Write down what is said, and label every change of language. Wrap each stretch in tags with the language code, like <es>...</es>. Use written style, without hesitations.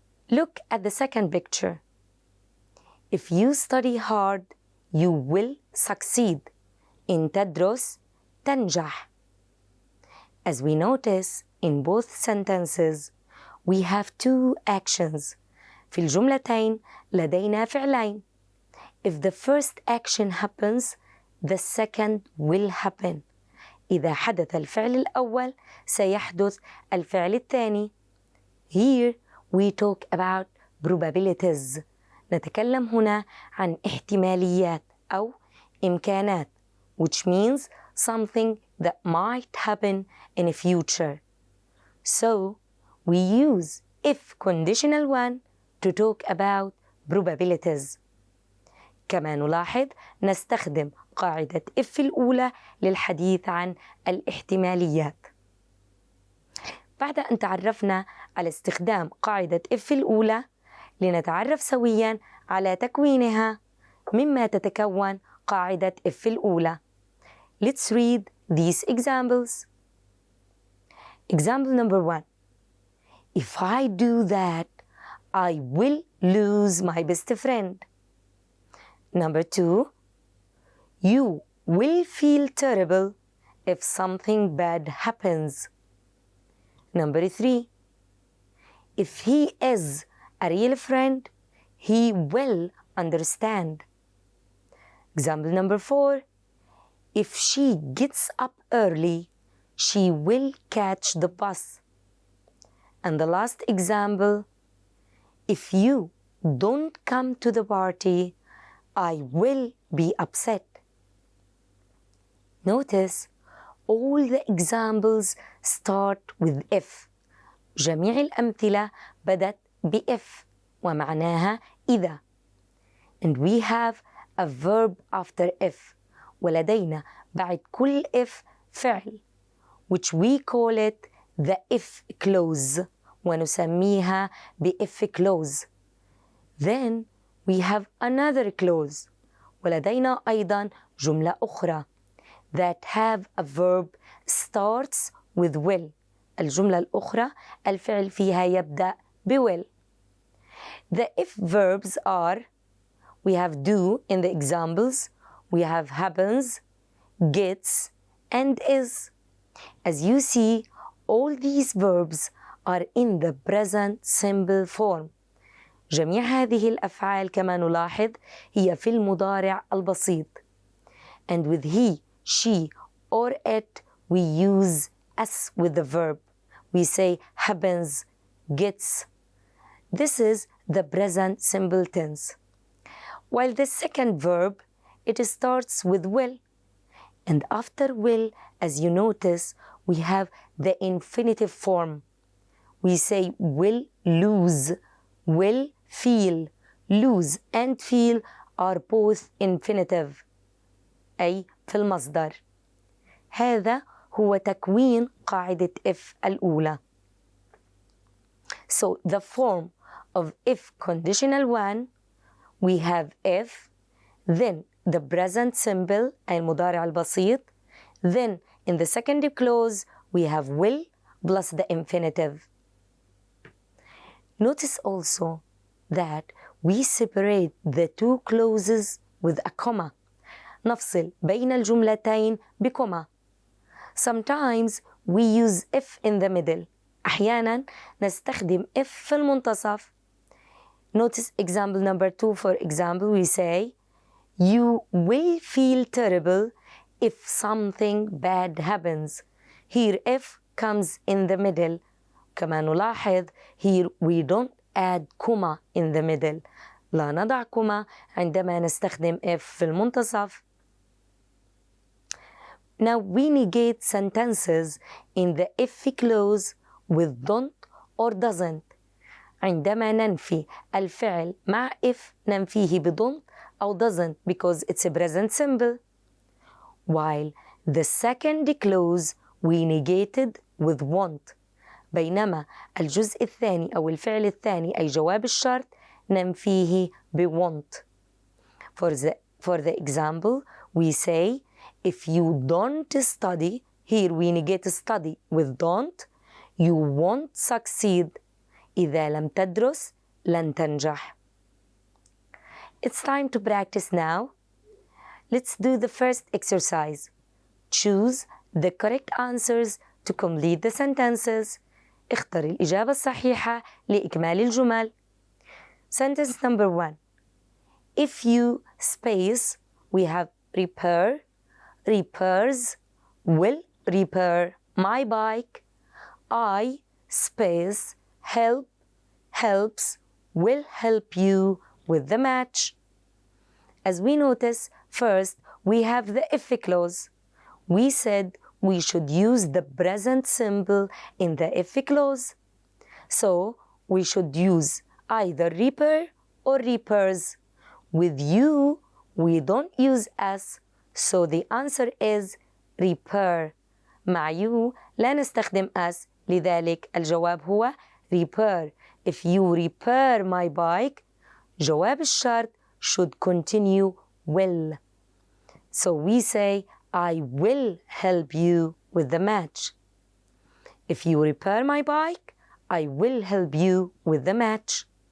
<en>Look at the second picture. If you study hard, you will succeed.</en> <ar>إن تدرس تنجح.</ar> <en>As we notice in both sentences, we have two actions.</en> <ar>في الجملتين لدينا فعلين.</ar> <en>If the first action happens, the second will happen.</en> <ar>إذا حدث الفعل الأول سيحدث الفعل الثاني.</ar> <en>Here we talk about probabilities.</en> <ar>نتكلم هنا عن احتماليات أو إمكانات,</ar> <en>which means something that might happen in the future. So we use if conditional one to talk about probabilities.</en> <ar>كما نلاحظ نستخدم قاعدة if الأولى للحديث عن الاحتماليات. بعد أن تعرفنا على استخدام قاعدة if الأولى، لنتعرف سوياً على تكوينها مما تتكون قاعدة if الأولى.</ar> <en>Let's read these examples. Example number 1. If I do that, I will lose my best friend. Number 2. You will feel terrible if something bad happens. Number 3. If he is a real friend, he will understand. Example number 4. If she gets up early, she will catch the bus. And the last example, if you don't come to the party, I will be upset. Notice all the examples start with if.</en> <ar>جميع الأمثلة بدت بإف ومعناها إذا.</ar> <en>And we have a verb after if.</en> <ar>ولدينا بعد كل if فعل,</ar> <en>which we call it the if clause</en> <ar>ونسميها بإف clause.</ar> <en>Then we have another clause.</en> <ar>ولدينا أيضا جملة أخرى</ar> <en>that have a verb starts with will.</en> <ar>الجملة الأخرى الفعل فيها يبدأ بwill.</ar> <en>The if verbs are, we have do in the examples, we have happens, gets, and is. As you see, all these verbs are in the present simple form.</en> <ar>جميع هذه الأفعال كما نلاحظ هي في المضارع البسيط.</ar> <en>And with he, she, or it, we use s with the verb. We say happens, gets. This is the present simple tense. While the second verb, it starts with will. And after will, as you notice, we have the infinitive form. We say will lose, will feel. Lose and feel are both infinitive,</en> <ar>أي في المصدر. هذا هو تكوين قاعدة if الأولى.</ar> <en>So the form of if conditional one, we have if, then the present simple</en> <ar>أي المضارع البسيط,</ar> <en>then in the second clause we have will plus the infinitive. Notice also that we separate the two clauses with a comma.</en> <ar>نفصل بين الجملتين بكوما.</ar> <en>Sometimes we use if in the middle.</en> <ar>أحيانا نستخدم if في المنتصف.</ar> <en>Notice example number 2. For example, we say, you will feel terrible if something bad happens. Here if comes in the middle.</en> <ar>كما نلاحظ</ar> <en>here we don't add comma in the middle.</en> <ar>لا نضع كوما عندما نستخدم if في المنتصف.</ar> <en>Now we negate sentences in the if clause with don't or doesn't.</en> <ar>عندما ننفي الفعل مع if ننفيه بدونت أو doesn't</ar> <en>because it's a present simple. While the second clause we negated with want.</en> <ar>بينما الجزء الثاني أو الفعل الثاني أي جواب الشرط ننفيه ب want.</ar> <en>For the example, we say, if you don't study, here we negate study with don't, you won't succeed.</en> <ar>إذا لم تدرس لن تنجح.</ar> <en>It's time to practice now. Let's do the first exercise. Choose the correct answers to complete the sentences.</en> <ar>اختر الإجابة الصحيحة لإكمال الجمل.</ar> <en>Sentence number 1. If you space, we have repair, repairs, will repair my bike. I space help, helps, will help you with the match. As we notice, first we have the if clause. We said we should use the present simple in the if clause. So we should use either repair or repairs. With you, we don't use s, so the answer is repair.</en> <ar>مع you لا نستخدم s, لذلك الجواب هو repair.</ar> <en>If you repair my bike,</en> <ar>جواب الشرط</ar> <en>should continue will. So we say, I will help you with the match. If you repair my bike, I will help you with the match.</en>